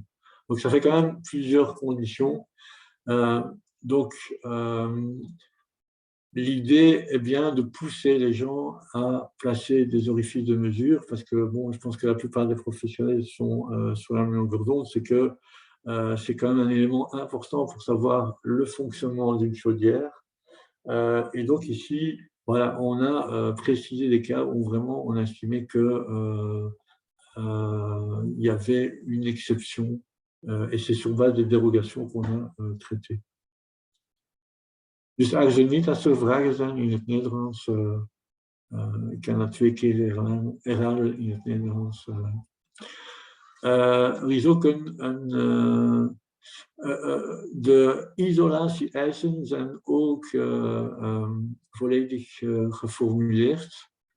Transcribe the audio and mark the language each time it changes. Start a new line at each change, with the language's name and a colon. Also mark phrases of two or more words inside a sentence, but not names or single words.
French: Donc, ça fait quand même plusieurs conditions. Donc, l'idée est bien de pousser les gens à placer des orifices de mesure parce que, bon, je pense que la plupart des professionnels sont sur la même longueur d'onde, c'est que c'est quand même un élément important pour savoir le fonctionnement d'une chaudière. Et donc ici, voilà, on a précisé des cas où vraiment on a estimé qu'il y avait une exception et c'est sur base des dérogations qu'on a traitées.
Dutch: Dus er niet dat er vragen zijn in het Nederlands, ik kan dat 2 keer herhalen in het Nederlands. Er is ook de isolatie-eisen zijn ook volledig geformuleerd.